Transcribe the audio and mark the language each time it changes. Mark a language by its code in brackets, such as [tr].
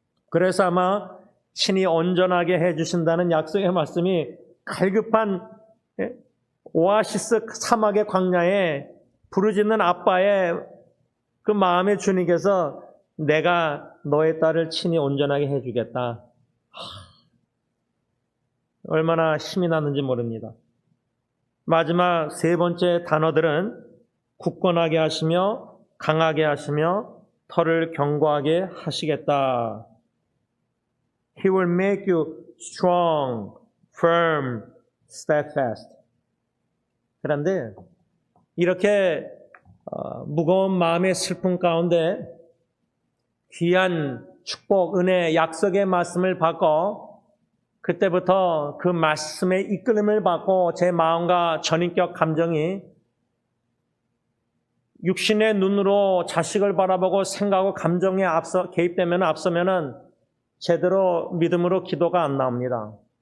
[ko] 그래서 아마 친히 온전하게 해주신다는 약속의 말씀이 갈급한 오아시스 사막의 광야에 부르짖는 아빠의 그 마음에 주님께서 내가 너의 딸을 친히 온전하게 해주겠다. 얼마나 힘이 나는지 모릅니다. 마지막 세 번째 단어들은 굳건하게 하시며 강하게 하시며 털을 견고하게 하시겠다. [en] He will make you strong, firm, steadfast. [ko] 그런데 이렇게 무거운 마음의 슬픔 가운데 귀한 축복, 은혜, 약속의 말씀을 받고 그때부터 그 말씀의 이끌림을 받고 제 마음과 전인격 감정이 육신의 눈으로 자식을 바라보고 생각하고 감정에 앞서면은 제대로 믿음으로 기도가 안 나옵니다.